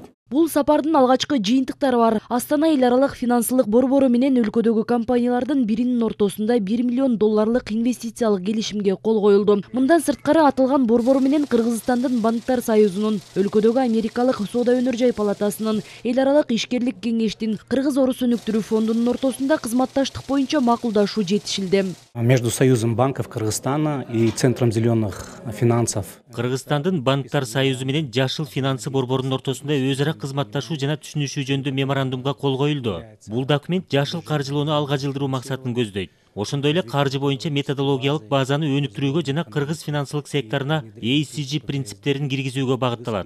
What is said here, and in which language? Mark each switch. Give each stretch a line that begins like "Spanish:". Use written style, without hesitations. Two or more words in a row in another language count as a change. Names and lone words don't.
Kyrgyz: Бул сапардын алгачкы жыйынтыктары бар. Астана эл аралык финансылык борбору менен өлкөдөгү компаниялардын биринин ортосунда 1 миллион долларлык инвестициялык келишимге кол коюлду. Мындан сырткары аталган борбору менен Кыргызстандын банктар союзунун, өлкөдөгү Америкалык соода өнөр жай палатасынын, эл аралык ишкерлик кеңештин, Кыргыз Орус өнүктүрүү фондунун ортосунда кызматташтык боюнча макулдашуу жетишилди.
Russian: Между Союзом банков Кыргызстана и Центром зеленых финансов.
Kyrgyz: Кыргызстандын банктар союзу менен Жашыл финансы борборунун ортосунда өз ара кызматташуу жана түшүнүшүү жөнүндө меморандумга кол коюлду. Бул документ жашыл каржылоону алга жылдыруу максатын көздөйт. Ошондой эле каржы боюнча методологиялык базаны өнүктүрүүгө жана кыргыз финансылык секторуна ESG принциптерин киргизүүгө багытталат.